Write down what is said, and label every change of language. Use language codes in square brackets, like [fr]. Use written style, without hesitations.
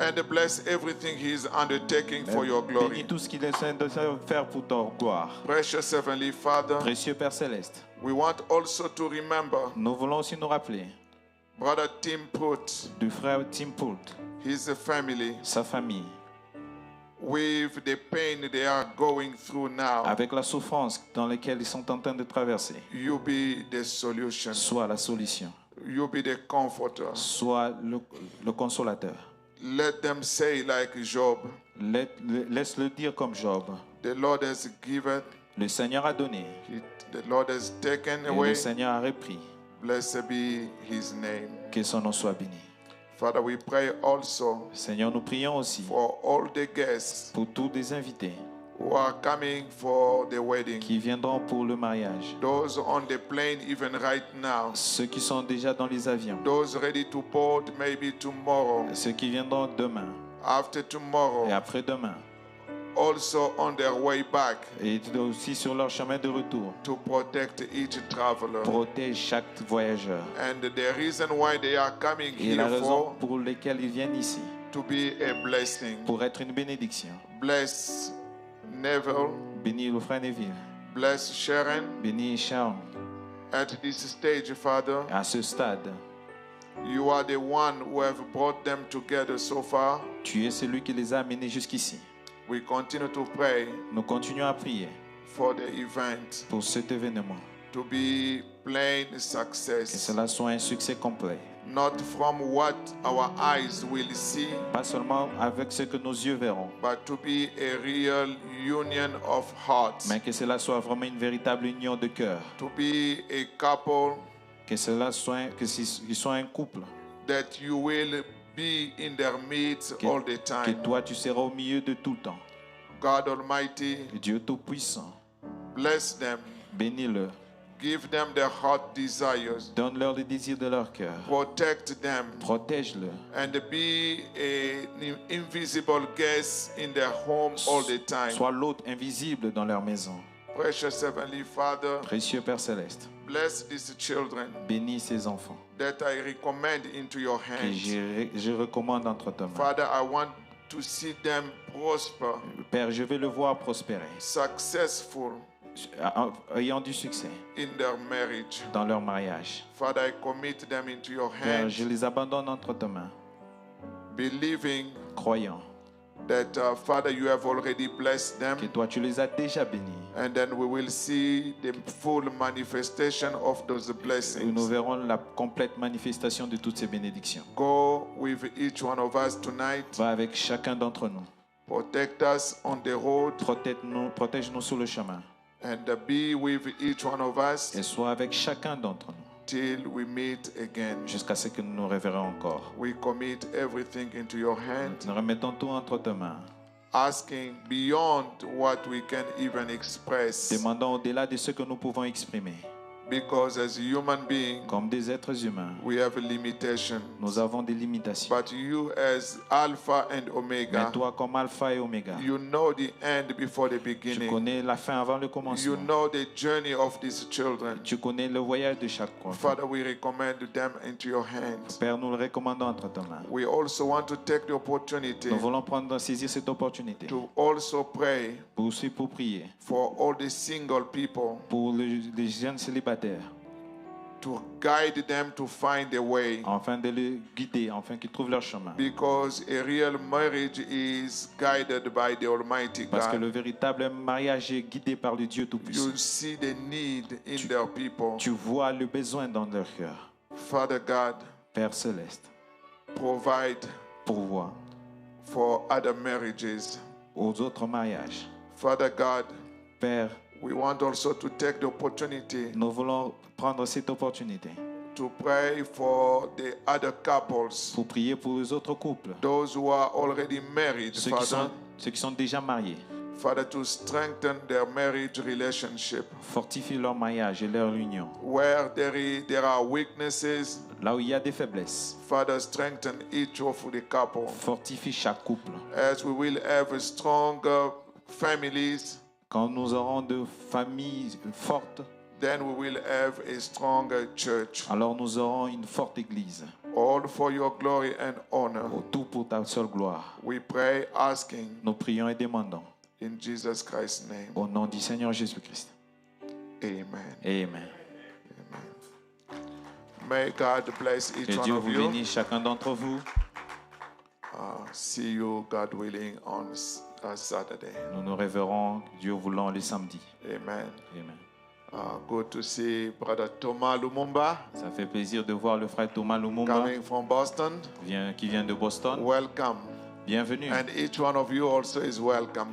[en] And bless everything he is undertaking for your glory. [fr] Bénis tout ce qu'il essaie de faire pour ta gloire. [en] Precious Heavenly Father, [fr] Précieux Père Céleste, [en] we want also to remember [fr] nous voulons aussi nous rappeler [en] Brother Tim Put, [fr] du frère Tim Poult, [en] his family, [fr] sa famille, [en] with the pain they are going through now. [fr] avec la souffrance dans laquelle ils sont en train de traverser. [en] You be the solution. [fr] Sois la solution, [en] You be the comforter. [fr] sois le consolateur. [en] Let them say like Job, [fr] Laisse-le dire comme Job. [en] the Lord has given, [fr] Le Seigneur a donné [en] the Lord has taken [fr] et [en] away. [fr] le Seigneur a repris. [en] Blessed be his name. [fr] Que son nom soit béni. [en] Father, we pray also [fr] Seigneur, nous prions aussi [en] for all the guests [fr] pour tous les invités [en] who are coming for the wedding. [fr] qui viendront pour le mariage. [en] Those on the plane even right now. [fr] Ceux qui sont déjà dans les avions. [en] Those ready to board maybe tomorrow, [fr] Ceux qui viendront demain [en] after tomorrow. [fr] et après-demain. [en] Also on their way back, [fr] Et aussi sur leur chemin de retour. [en] to protect each traveler. [fr] Protège chaque voyageur. [en] And the reason why they are coming [fr] Et la [en] here [fr] raison [en] for, [fr] pour laquelle ils viennent ici, [en] to be a blessing. [fr] pour être une bénédiction. [en] Bless Neville, [fr] Bénis le frère Neville. [en] bless Sharon. [fr] Bénis Sharon. [en] At this stage, Father, [fr] À ce stade, [en] you are the one who have brought them together so far. [fr] tu es celui qui les a amenés jusqu'ici. [en] We continue to pray [fr] Nous continuons à prier [en] for the event [fr] pour cet événement. [en] to be plain [fr] Que [en] success, [fr] cela soit un succès complet. [en] not from what our eyes will see, [fr] Pas seulement avec ce que nos yeux verront, [en] but to be a real union of hearts, [fr] mais que cela soit vraiment une véritable union de cœur. [en] to be a couple [fr] Que cela soit, qu'ils soient un couple. [en] that you will be in their midst [fr] Que, [en] all the [fr] que [en] time. [fr] toi, tu seras au milieu de tout le temps. [en] God Almighty, [fr] Dieu Tout-Puissant, [en] bless them, [fr] bénis-le. [en] give them their heart desires, [fr] Donne-leur les désirs de leur cœur. [en] protect them, [fr] Protège-le. [en] and be an invisible guest in their home all the time. [fr] Sois l'hôte invisible dans leur maison. [en] Precious Heavenly Father, [fr] Précieux Père Céleste, [en] bless these children [fr] bénis ces enfants [en] that I recommend into your [fr] que [en] hands. [fr] je recommande entre tes mains. [en] Father, I want to see them prosper, [fr] Père, je veux le voir prospérer, [en] successful [fr] ayant du succès [en] in their marriage. [fr] dans leur mariage. [en] Father, I commit them into your [fr] Père, je [en] hands, [fr] les abandonne entre tes mains, [en] believing [fr] croyant [en] that, Father, you have already blessed [fr] que [en] them, [fr] toi, tu les as déjà bénis. [en] and then we will see the full manifestation of those [fr] Et nous [en] blessings. [fr] verrons la complète manifestation de toutes ces bénédictions. [en] Go with each one of us tonight. [fr] Va avec chacun d'entre nous. [en] Protect us on the road, [fr] Protège-nous sur le chemin. [en] and be with each one of us [fr] Et sois avec chacun d'entre nous [en] till we meet again. [fr] jusqu'à ce que nous nous reverrons encore. [en] We commit everything into your hand, [fr] Nous remettons tout entre tes mains. [en] asking beyond what we can even express. [fr] Demandons au-delà de ce que nous pouvons exprimer. [en] Because as human beings, [fr] Comme des êtres humains, [en] we have limitations. [fr] nous avons des limitations. [en] But you as Alpha and [fr] Mais [en] Omega, [fr] toi, comme Alpha et Oméga, [en] you know the end before the [fr] tu [en] beginning. [fr] connais la fin avant le [en] You [fr] commencement. [en] know the journey of these children. [fr] Tu connais le voyage de chaque enfant. [en] Father, we recommend them into your hands. [fr] Père, nous le recommandons entre tes mains. [en] We also want to take the opportunity [fr] Nous voulons saisir cette opportunité [en] to also pray [fr] pour aussi pour prier [en] for all the single people, [fr] pour les jeunes célibataires, [en] to guide them to find a way. [fr] afin de les guider, afin qu'ils trouvent leur chemin. [en] Because a real marriage is guided by the Almighty [fr] Parce que [en] God. [fr] le véritable mariage est guidé par le Dieu Tout-Puissant. [en] You see the need in their people. [fr] Tu vois le besoin dans leur cœur. [en] Father God, [fr] Père céleste, [en] provide [fr] pourvois [en] for other marriages. [fr] aux autres mariages. [en] Father God, [fr] Père, [en] we want also to take the opportunity [fr] nous voulons prendre cette opportunité [en] to pray for the other couples, [fr] pour prier pour les autres couples, [en] those who are already married, [fr] ceux [en] Father. [fr] qui sont déjà mariés. [en] Father, to strengthen their marriage relationship. [fr] Fortifie leur mariage et leur union. [en] Where there are weaknesses, [fr] Là où il y a des faiblesses, [en] Father, strengthen each of the couple. [fr] fortifie chaque couple. [en] As we will have stronger families, [fr] Quand nous aurons de familles fortes, [en] then we will have a stronger church. [fr] alors nous aurons une forte église. [en] All for your glory and honor. [fr] Tout pour ta seule gloire. [en] We pray, asking [fr] Nous prions et demandons [en] in Jesus Christ's name. [fr] au nom du Seigneur Jésus-Christ. [en] Amen. [fr] Amen. [en] May God bless each [fr] Que [en] one [fr] Dieu [en] of [fr] vous [en] you. [fr] bénisse chacun d'entre vous. [en] See you, God willing, on Saturday. [fr] Nous nous reverrons, Dieu voulant, le samedi. [en] Amen. [fr] Amen. [en] Good to see Brother Thomas Lumumba [fr] Ça fait plaisir de voir le frère Thomas Lumumba [en] coming from Boston. [fr] qui vient de Boston. [en] Welcome. [fr] Bienvenue. [en] And each one of you also is welcome.